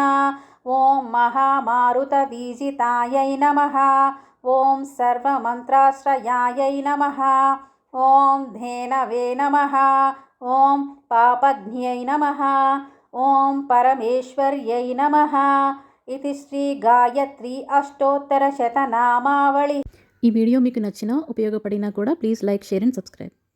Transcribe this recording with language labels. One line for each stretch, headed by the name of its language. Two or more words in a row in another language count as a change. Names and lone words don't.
Sanskrit: ॐ महामारुतवीजितायै नमः। ॐ सर्वमन्त्राश्रयायै नमः। ॐ धेनवे नमः। ॐ पापघ्न्यै नमः। ॐ परमेश्वर्यै नमः।
Telugu: ఇది శ్రీ గాయత్రి అష్టోత్తర శతనామావళి. ఈ వీడియో మీకు నచ్చినా ఉపయోగపడినా కూడా
English: please like, share and subscribe.